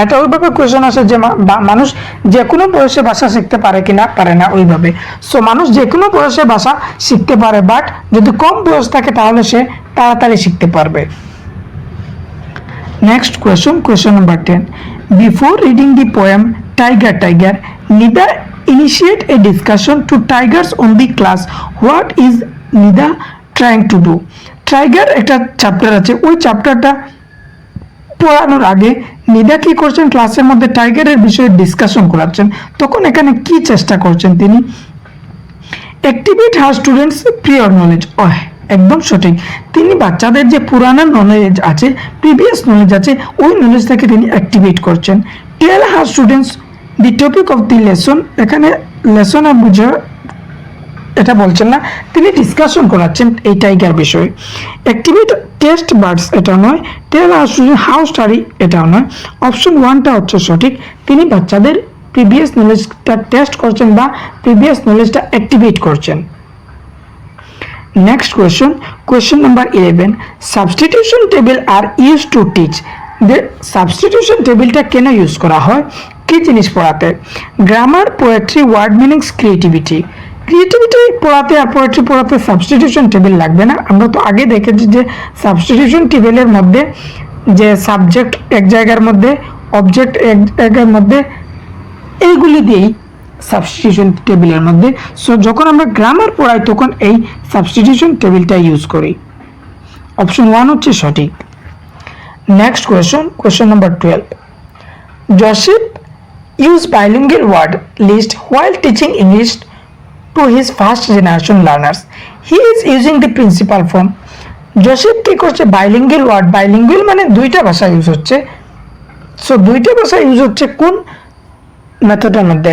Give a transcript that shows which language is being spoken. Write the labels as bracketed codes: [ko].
[bn] এটা ওইভাবে কোয়েশ্চেন আসে যে মানুষ যে কোনো বয়সে ভাষা শিখতে পারে কিনা, পারে না ওইভাবে। সো মানুষ যে কোনো বয়সে ভাষা শিখতে পারে, বাট যদি কম বয়স থাকে তাহলে সে তাড়াতাড়ি শিখতে পারবে। [en] Next question, question number 10. Before reading the poem Tiger Tiger, Nida initiate a discussion to tigers on the class. What is Nida trying to do? [bn] Tiger একটা চ্যাপ্টার আছে, ওই চ্যাপ্টারটা পড়ানোর আগে নিদা কি করছেন, ক্লাসের মধ্যে টাইগারের বিষয়ে ডিসকাশন করাচ্ছেন। তখন এখানে কি চেষ্টা করছেন তিনি? [en] Activate her students prior knowledge. [bn] একদম সঠিক। তিনি বাচ্চাদের যে পুরানো নলেজ আছে, প্রিভিয়াস নলেজ আছে, ওই নলেজটাকে তিনি অ্যাক্টিভেট করছেন। [en] Tell her students the topic of the lesson. [bn] এখানে লেসন বুঝে এটা বলছেন না, তিনি ডিসকাশন করাচ্ছেন এই টাইগার বিষয়ে। [en] activate test birds [bn] এটা নয়। [en] tell her student how study [bn] এটাও নয়। অপশন 1টা হচ্ছে সঠিক। তিনি বাচ্চাদের প্রিভিয়াস নলেজটা টেস্ট করছেন বা প্রিভিয়াস নলেজটা অ্যাক্টিভেট করছেন। [en] Next question, question number 11. Substitution table are used to teach. The substitution [bn] টেবিলটা কেন ইউজ করা হয়, কি জিনিস পড়াতে? Grammar, poetry, word meanings, creativity পড়াতে আর পোয়েট্রি পড়াতে সাবস্টিটিউশন টেবিল লাগবে না। আমরা তো আগে দেখেছি যে সাবস্টিটিউশন টেবিলের মধ্যে যে সাবজেক্ট এক জায়গার মধ্যে, অবজেক্ট এক জায়গার মধ্যে, এইগুলি দিয়েই সাবস্টিটিউশন টেবিলের মধ্যে। সো যখন আমরা গ্রামার পড়াই তখন এই সাবস্টিটিউশন টেবিলটা ইউজ করি। অপশন 1 হচ্ছে সঠিক। [en] Next question, question number 12. Joseph use bilingual word list while teaching English to his first generation learners. He is using the principal form. [bn] Joseph কি করছে? Bilingual word. বাইলিঙ্গুয়াল মানে দুইটা ভাষা ইউজ হচ্ছে। সো দুইটা ভাষা ইউজ হচ্ছে কোন মেথডের মধ্যে?